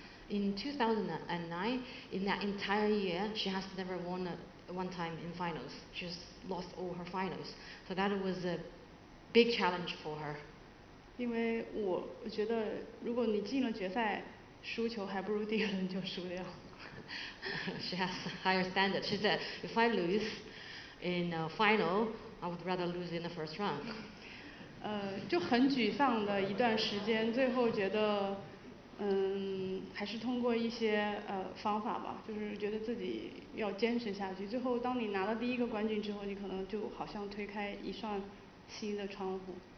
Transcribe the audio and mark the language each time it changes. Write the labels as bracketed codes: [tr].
[en] In 2009, in that entire year, she has never won one time in finals. She's lost all her finals. So that was a big challenge for her. [zh] 因为我觉得，如果你进了决赛，输球还不如第一轮就输掉。 [en] She has a higher standard. She said, if I lose in a final, I would rather lose in the first round. [zh] 就很沮丧的一段时间，最后觉得，还是通过一些方法吧，就是觉得自己要坚持下去。最后，当你拿到第1个冠军之后，你可能就好像推开一扇新的窗户。